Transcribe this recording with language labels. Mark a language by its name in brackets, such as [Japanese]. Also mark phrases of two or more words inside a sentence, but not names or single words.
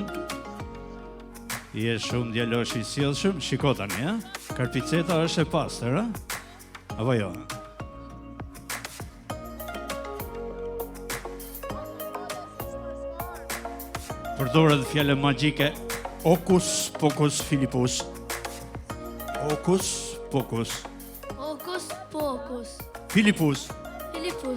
[Albanian] Je shumë djalosh i sjellshëm, shiko tani, ha? Karpiceta është e pastër, ha? Apo jo? Përdoret fjallë magjike Okus Pokus Filipus. Okus Pokus Okus Pokus Filipus. Filipus.